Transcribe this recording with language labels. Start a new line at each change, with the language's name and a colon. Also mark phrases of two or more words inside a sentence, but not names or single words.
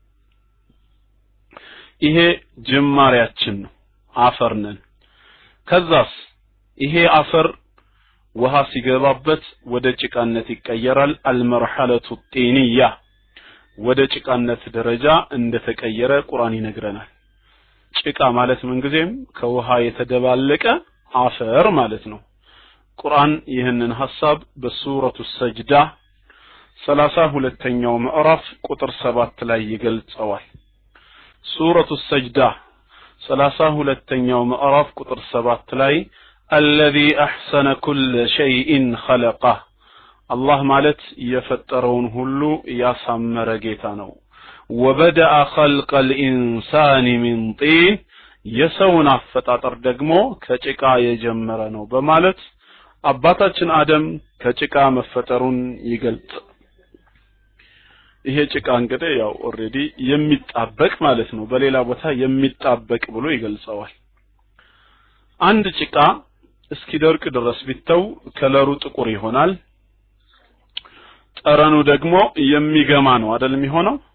Amharic: ይሄ ጅማሬያችን ነው አፈር ነን ከዛስ ይሄ አፈር ውሃ ሲገባበት ወደ ጭቃነት ይቀየራል
Arabic: المرحلة الثانية
Amharic: ወደ ጭቃነት ደረጃ እንደተቀየረ ቁርአን ይነግረናል ጭቃ ማለት ምንጊዜም ከውሃ የተደባለቀ አፈር ማለት ነው ቁርአን ይህንን ሐሳብ በሱረቱ ሰጅዳ 32ኛው ምዕራፍ ቁጥር 7 ላይ ይገልጸዋል ሱረቱ ሰጅዳ 32ኛው ምዕራፍ ቁጥር 7 ላይ
Arabic: الذي احسن كل شيء خلقه الله
Amharic: ማለት የፈጠረውን ሁሉ ያሳመረ ጌታ ነው
Arabic: وبدأ خلق الانسان من طين
Amharic: የሰውን አፈጣጠር ደግሞ ከጭቃ የጀመረ ነው በማለት አባታችን አደም ከጭቃ መፈጠሩን ይገልጽ ይሄ ጭቃ እንግዲህ ያው ኦሬዲ የሚጣበቅ ማለት ነው በሌላ ቦታ የሚጣበቅ ብሎ ይገልጸዋል አንድ ጭቃ እስኪደርቅ ድረስ ቢተው ከለሩ ጥቁር ይሆናል ጠረኑ ደግሞ የሚገማ ነው አይደል የሚሆነው